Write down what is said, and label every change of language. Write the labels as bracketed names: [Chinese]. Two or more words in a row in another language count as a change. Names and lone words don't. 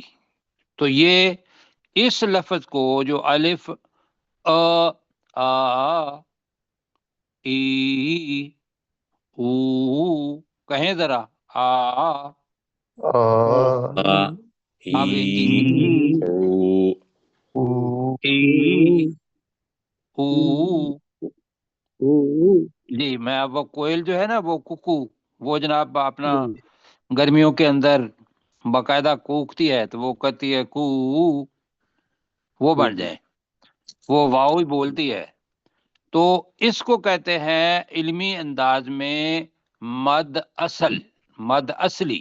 [Urdu] تو یہ اس لفظ کو جو الف، آ، ای، او، کہیں ذرا، آ، آ، اب ای، ای، او، ای، او، جی میں اب وہ کوئل جو ہے نا وہ ککو، وہ جناب اپنا گرمیوں کے اندر باقاعدہ کوکتی ہے تو وہ کہتی ہے کو، وہ بن جائے، وہ واو ہی بولتی ہے۔ تو اس کو کہتے ہیں علمی انداز میں مد اصل، مد اصلی۔